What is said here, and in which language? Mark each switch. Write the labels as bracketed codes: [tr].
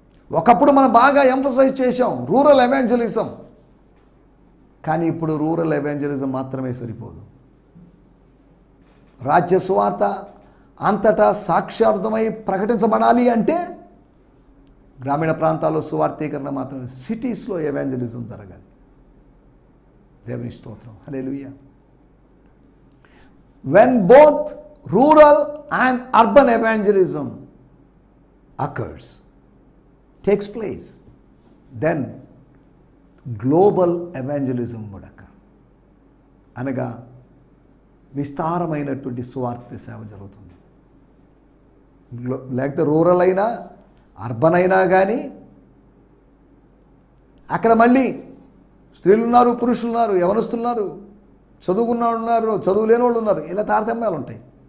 [te] ఒకప్పుడు మనం బాగా ఎంఫసైజ్ చేశాం రూరల్ ఎవాంజలిజం, కానీ ఇప్పుడు రూరల్ ఎవాంజలిజం మాత్రమే సరిపోదు. రాజ్య సువార్త అంతటా సాక్ష్యార్థమై ప్రకటించబడాలి అంటే గ్రామీణ ప్రాంతాల్లో సువార్థీకరణ మాత్రమే, సిటీస్లో ఎవాంజలిజం జరగాలి. దేవుని స్తోత్రం, హల్లెలూయా. [en] When both rural and urban evangelism occurs, takes place, then global evangelism would occur. [te] అనగా విస్తారమైనటువంటి సువార్త సేవ జరుగుతుంది. లేకపోతే రూరల్ అయినా అర్బన్ అయినా కానీ అక్కడ మళ్ళీ స్త్రీలు ఉన్నారు, పురుషులు ఉన్నారు, యవనస్తున్నారు, చదువుకున్న వాళ్ళు ఉన్నారు, చదువు లేని వాళ్ళు ఉన్నారు, ఇలా తారతమ్యాలు ఉంటాయి.